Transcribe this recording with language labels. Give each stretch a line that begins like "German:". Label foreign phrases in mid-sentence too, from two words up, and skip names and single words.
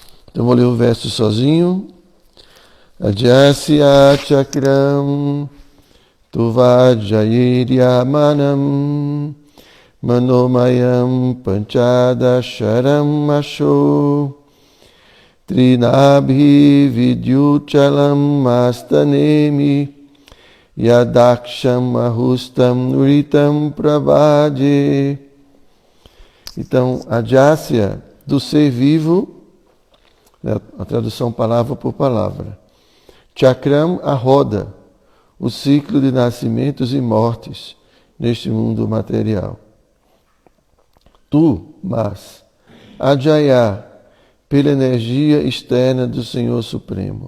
Portuguese: Então vou ler o verso sozinho.
Sanskrit: Ajasya chakram tuvajayiryamanam manomayam panchadasharam asho trinabhi vidyuchalam astanemi yadaksham ahustam nuritam prabhaje.
Portuguese: Então, Ajasya, do ser vivo, a tradução palavra por palavra. Chakram, a roda, o ciclo de nascimentos e mortes neste mundo material. Tu, mas, Ajaya, pela energia externa do Senhor Supremo.